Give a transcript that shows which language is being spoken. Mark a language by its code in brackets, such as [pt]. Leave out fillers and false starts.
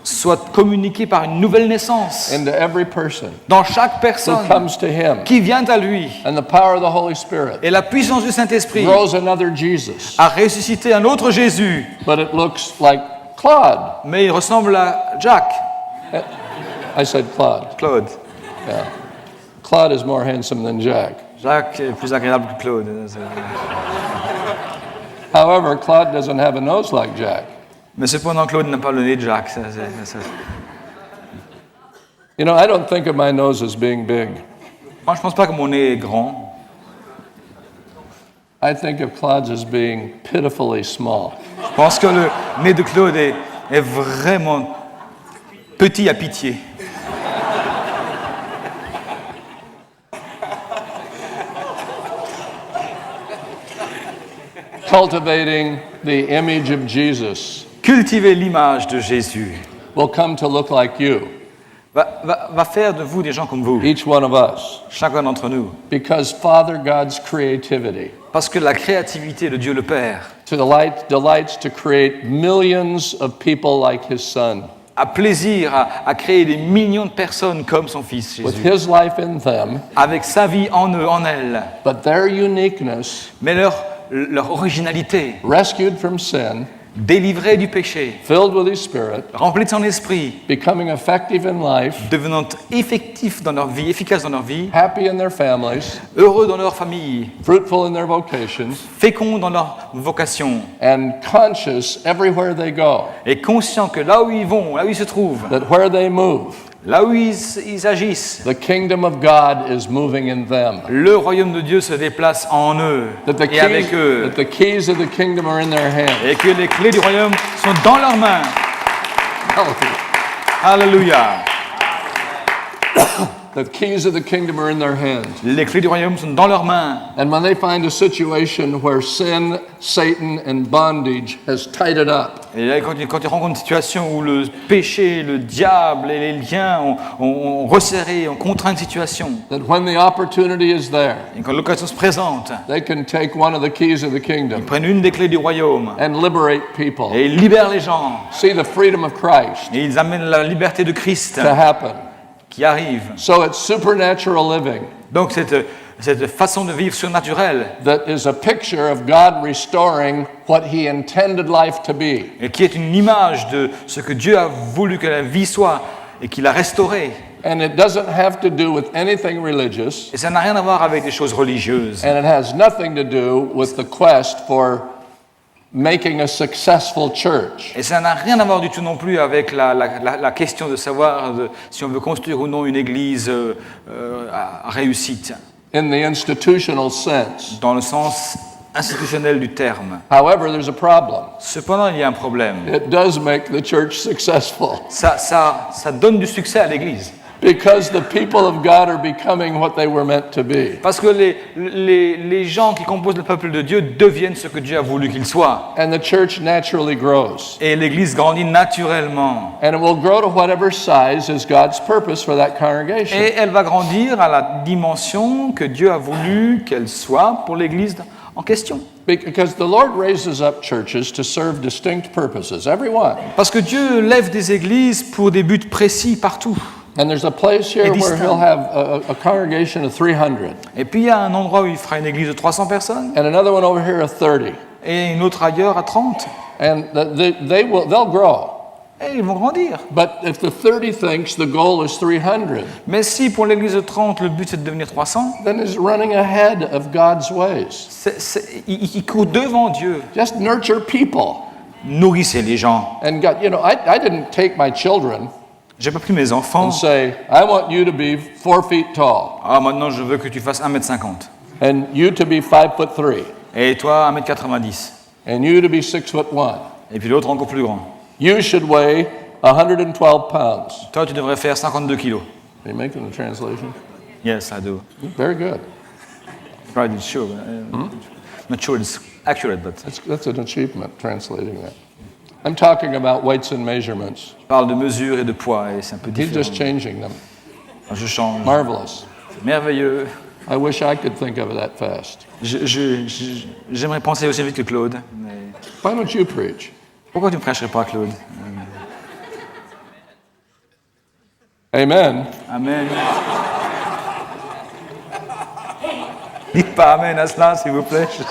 [fr] soit communiquée par une nouvelle naissance [en] into every person [fr] dans chaque [en] who [fr] personne [en] comes to Him. [fr] qui vient à lui. [en] And the power of the Holy Spirit [fr] Et la puissance du Saint-Esprit [en] grows another Jesus. [fr] a ressuscité un autre Jésus, [en] But it looks like Claude. [fr] mais il ressemble à Jack. [en] I said Claude. Claude. Yeah. Claude is more handsome than Jack. [fr] Jacques est plus agréable que Claude. [en] However, Claude doesn't have a nose like Jack. [fr] Mais cependant, Claude n'a pas le nez de Jacques. [en] You know, I don't think of my nose as being big. [fr] Moi, je ne pense pas que mon nez est grand. [en] I think of Claude's as being pitifully small. [fr] Je pense que le nez de Claude est vraiment petit à pitié. [en] Cultivating the image of Jesus [fr] Cultiver l'image de Jésus [en] will come to look like you, [fr] va faire de vous des gens comme vous, [en] each one of us, [fr] chacun d'entre nous. [en] because Father God's creativity [fr] Parce que la créativité de Dieu le Père [en] delights to create millions of people like His Son, [fr] a plaisir à créer des millions de personnes comme son Fils [en] with [fr] Jésus, [en] His life in them, [fr] avec sa vie en eux, en elles, [en] but their uniqueness, [fr] mais leur originalité, [en] rescued from sin, [fr] délivrée du péché, [en] filled with His Spirit, [fr] remplie de son esprit, [en] becoming effective in life, [fr] devenant effectifs dans leur vie, efficaces dans leur vie, [en] happy in their families, [fr] heureux dans leur famille, [en] fruitful in their vocations, [fr] féconds dans leur vocation, [en] and conscious everywhere they go [fr] et conscients que là où ils vont, là où ils se trouvent, [en] that where they move, [fr] là où ils agissent, [en] the kingdom of God is moving in them. [fr] le royaume de Dieu se déplace en eux et avec eux, [en] That the keys of the kingdom are in their hands. [fr] et que les clés du royaume sont dans leurs mains. Alléluia. [en] The keys of the kingdom are in their hands. [fr] Les clés du royaume sont dans leurs mains. [en] And when they find a situation where sin, Satan, and bondage has tied it up, [fr] Et là, quand ils rencontrent une situation où le péché, le diable et les liens ont resserré, ont contraint une situation, [en] that when the opportunity is there, [fr] et quand l'occasion se présente, [en] they can take one of the keys of the [fr] ils [en] kingdom [fr] prennent une des clés du royaume [en] and liberate people. [fr] et ils libèrent les gens. [en] See the freedom of Christ [fr] Et ils amènent la liberté de Christ [en] to happen. [fr] qui arrive. [en] So it's supernatural living [fr] Donc cette façon de vivre surnaturelle, [en] that is a picture of God restoring what He intended life to be. [fr] et qui est une image de ce que Dieu a voulu que la vie soit et qu'il a restauré. [en] And it doesn't have to do with anything religious, [fr] Et ça n'a rien à voir avec des choses religieuses. [en] and it has nothing to do with the quest for making a successful church. [fr] Et ça n'a rien à voir du tout non plus avec la question de savoir si on veut construire ou non une église à réussite, [en] In the institutional sense. [fr] dans le sens institutionnel du terme. [en] However, there's a problem. [fr] Cependant, il y a un problème. [en] It does make the church successful [fr] Ça donne du succès à l'église. [en] because the people of God are becoming what they were meant to be. [fr] Parce que les gens qui composent le peuple de Dieu deviennent ce que Dieu a voulu qu'ils soient. [en] And the church naturally grows. [fr] Et l'église grandit naturellement. [en] And it will grow to whatever size is God's purpose for that congregation. [fr] Et elle va grandir à la dimension que Dieu a voulu qu'elle soit pour l'église en question. [en] Because the Lord raises up churches to serve distinct purposes, every one. [fr] Parce que Dieu lève des églises pour des buts précis partout. [en] And there's a place here where he'll have a congregation of 300. [fr] Et puis il y a un endroit où il fera une église de 300 personnes. [en] And another one over here of 30. [fr] Et une autre ailleurs à 30. [en] And they'll grow. [fr] Et ils vont grandir. [en] But if the 30 thinks the goal is 300, [fr] Mais si pour l'église de 30, le but c'est de devenir 300, [en] then he's running ahead of God's ways. [fr] il court devant Dieu. [en] Just nurture people. [fr] Nourrissez les gens. [en] And God, I didn't take my children [fr] J'ai pas pris mes enfants. [en] and say, I want you to be 4 feet tall [fr] Ah, maintenant je veux que tu fasses 1m50. [en] and you to be 5'3" [fr] Et toi 1m90. [en] and you to be 6'1". [fr] Et puis l'autre encore plus grand. [en] You should weigh 112 pounds. [fr] Toi tu devrais faire 52 kilos. [en] Are you making the translation? Yes, I do. Very good. Right, it's sure. Not sure it's accurate, but... That's an achievement, translating that. I'm talking about weights and measurements. [fr] Je parle de mesure et de poids et c'est un peu [en] He's [fr] différent. [en] just changing them. [fr] Je change. [en] Marvelous. [fr] C'est merveilleux. [en] I wish I could think of it that fast. [fr] J'aimerais penser aussi vite que Claude. Mais... [en] Why don't you preach? [fr] Pourquoi tu ne prêcherais pas, Claude? [en] Amen. [fr] Amen. Dites pas Amen à cela, s'il vous plaît.